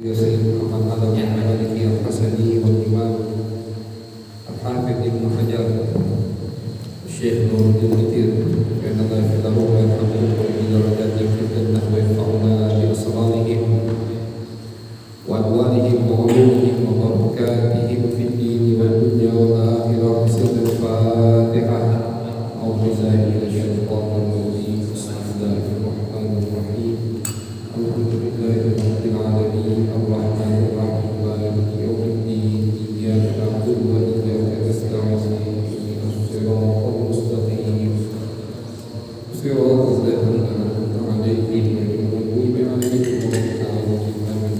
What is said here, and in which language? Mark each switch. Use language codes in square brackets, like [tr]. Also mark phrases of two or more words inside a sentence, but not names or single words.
[ar] Sayyid Muhammad Al-Maliki Al-Hasani wal Imam Al-Hafidh Ibn Hajar Syekh Nuruddin Mutir karena Allah filahu wa يرحمه وبدرجات في الجنة وينفعنا بأسرارهم وأنوارهم و علومهم وبركاتهم في الدين والدنيا والآخرة سر الفاتحة أعوذ بالله من الشيطان الرجيم بسم الله الرحمن الرحيم الحمد لله رب العالمين الرحمن الرحيم مالك يوم الدين إياك نعبد وإياك نستعين الصراط المستقيم صراط الذين أنعمت عليهم غير المغضوب عليهم ولا الضالين.